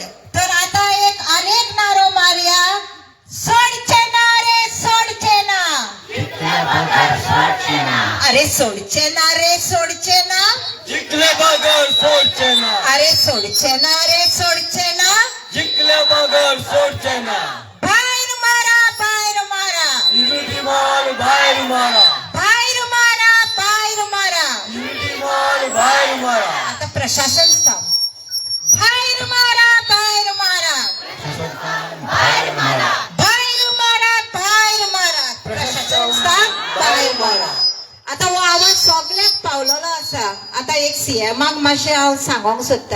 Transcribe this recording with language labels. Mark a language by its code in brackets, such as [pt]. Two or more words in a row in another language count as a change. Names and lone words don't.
[kok] तर आता एक अनेक नारो मारया. सोडचे ना रे सोडचे ना. अरे सोडचे ना रे सोडचे ना. जिंकले बगर सोडचे ना. अरे सोडचे ना रे सोडचे ना. जिंकले बगर सोडचे ना. बाहेर मारा बाहेर मारा. युनिटी मॉल बाहेर मारा. बाहेर मारा बाहेर मारा. युनिटी मॉल बाहेर मारा. प्रशासन स्थान भायर मारा, भायर मारा, भायर मारा, प्रशासन स्थान भायर मारा. आता हो आवाज सगळ्याक पावलेलो आसा. आता एक सीएमाक मातशें हांव सांगोंक सोदता.